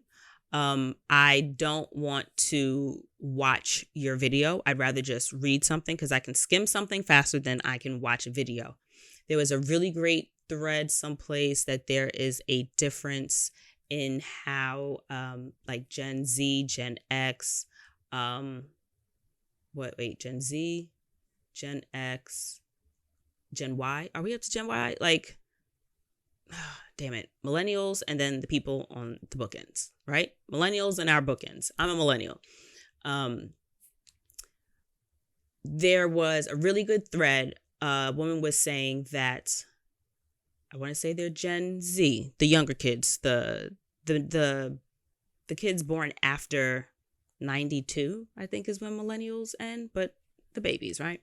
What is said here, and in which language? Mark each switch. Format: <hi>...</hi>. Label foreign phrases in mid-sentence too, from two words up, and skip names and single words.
<en>I don't want to watch your video. I'd rather just read something, because I can skim something faster than I can watch a video. There was a really great thread someplace that there is a difference in how like Gen Z, Gen X, Gen Z, Gen X, Gen Y. Are we up to Gen Y? Like, damn it, millennials, and then the people on the bookends, right? Millennials and our bookends. I'm a millennial. There was a really good thread. A woman was saying that, I want to say they're Gen Z, the younger kids, the kids born after 92, I think is when millennials end, but the babies, right?</en>